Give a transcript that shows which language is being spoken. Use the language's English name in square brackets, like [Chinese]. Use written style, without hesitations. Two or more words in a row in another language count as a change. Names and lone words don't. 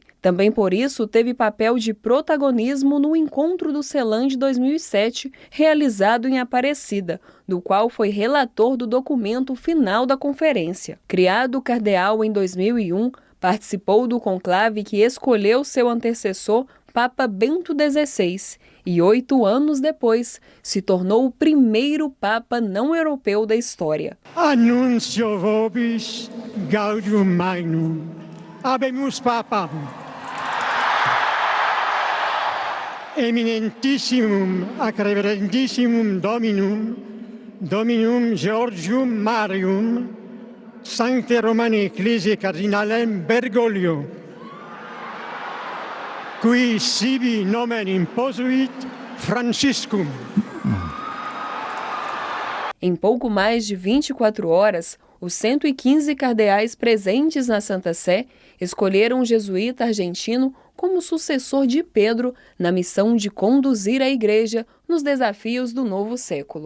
[Portuguese] Também por isso teve papel de protagonismo no Encontro do CELAM de 2007, realizado em Aparecida, do qual foi relator do documento final da conferência. Criado cardeal em 2001, participou do conclave que escolheu seu antecessor Papa Bento XVI e 8 anos depois se tornou o primeiro Papa não europeu da história. [Latin] Annuncio vobis gaudium magnum. Habemus Papam. Eminentissimum ac reverendissimum Dominum Georgium Marium, Sancte Romani Ecclesiae Cardinalem Bergoglio, qui sibi nomen imposuit Franciscum. [Portuguese] Em pouco mais de 24 horas, os 115 cardeais presentes na Santa Sé escolheram o jesuíta argentino como sucessor de Pedro na missão de conduzir a Igreja nos desafios do novo século.